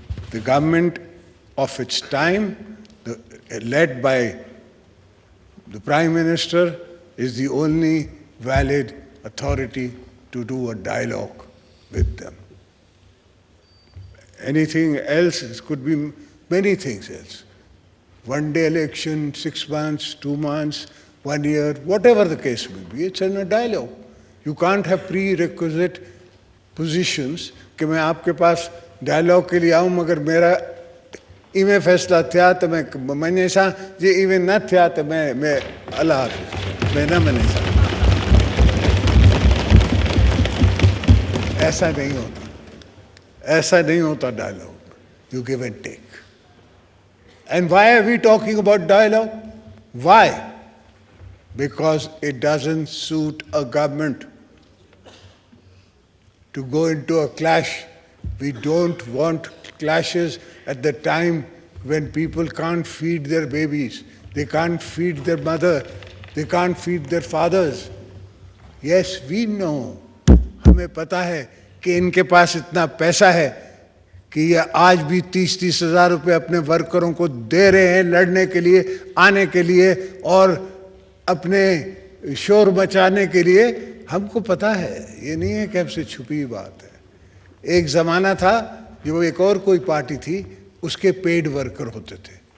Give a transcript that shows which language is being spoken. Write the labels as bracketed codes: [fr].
[en] The government of its time, led by the Prime Minister, is the only valid authority to do a dialogue with them. Anything else, it could be many things else. One day election, 6 months, 2 months, 1 year, whatever the case may be, it's in a dialogue. You can't have prerequisite positions [ur] کہ میں آپ کے پاس dialogue کے لیے آؤں مگر میرا ایویں فیصلہ تھیا تو میں نے سا جی ایویں نہ تھیا تو میں اللہ حافظ میں نہ منے سا ایسا نہیں ہوتا, ایسا نہیں ہوتا dialogue. [en] You give and take. And why are we talking about dialogue? Why? Because it doesn't suit a government to go into a clash. We don't want clashes at the time when people can't feed their babies, they can't feed their mother, they can't feed their fathers. Yes, we know. [ur] ہمیں پتا ہے کہ ان کے پاس اتنا پیسہ ہے کہ یہ آج بھی 30-30 ہزار روپے اپنے ورکروں کو دے رہے ہیں لڑنے کے لیے, آنے کے لیے اور اپنے شور مچانے کے لیے. ہم کو پتا ہے, یہ نہیں ہے کہ ہم سے چھپی بات ہے. ایک زمانہ تھا جو ایک اور کوئی پارٹی تھی, اس کے پیڈ ورکر ہوتے تھے.